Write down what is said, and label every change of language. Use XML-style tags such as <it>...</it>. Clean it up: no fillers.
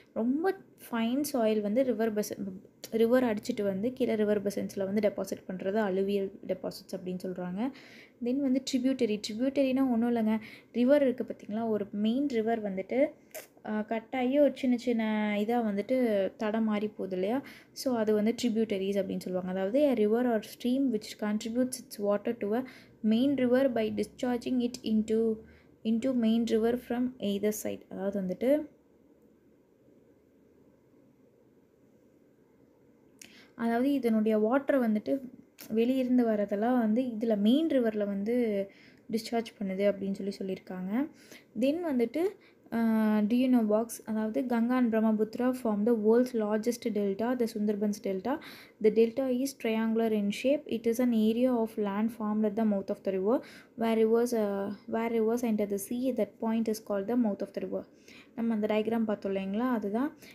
<ta>ரொம்ப fine soil வந்து river அடிச்சுட்டு வந்து கீழே ரிவர் பெசன்ஸில் வந்து டெபாசிட் பண்ணுறது அலுவியல் டெபாசிட்ஸ் அப்படின்னு சொல்கிறாங்க. தென் வந்து ட்ரிபியூட்டரினா ஒன்றும் இல்லைங்க, ரிவர் இருக்குது பார்த்திங்களா, ஒரு மெயின் ரிவர் வந்துட்டு கட்டாகி ஒரு சின்ன சின்ன இதாக வந்துட்டு தடம் மாறி போகுது இல்லையா, ஸோ அது வந்து ட்ரிபியூட்டரிஸ் அப்படின்னு சொல்லுவாங்க. அதாவது</ta> <en>a river or stream which contributes its water to a main river by discharging it into main river from either side.</en> <ta>அதாவது வந்துட்டு இதனுடைய வாட்டரை வந்துட்டு வெளியிருந்து வரதெல்லாம் வந்து இதில் மெயின் ரிவரில் வந்து டிஸ்சார்ஜ் பண்ணுது அப்படின்னு சொல்லியிருக்காங்க. தென் வந்துட்டு</ta> <en>do you know box,</en> <ta>அதாவது</ta> <en>Ganga and Brahmaputra form the world's largest delta, the Sundarbans delta. The delta is triangular in shape. It is an area of land formed at the mouth of the river. Where rivers enter the sea, that point is called the mouth of the river.</en> <ta>நம்ம அந்த diagram பார்த்தோம் இல்லைங்களா, அதுதான்.</ta>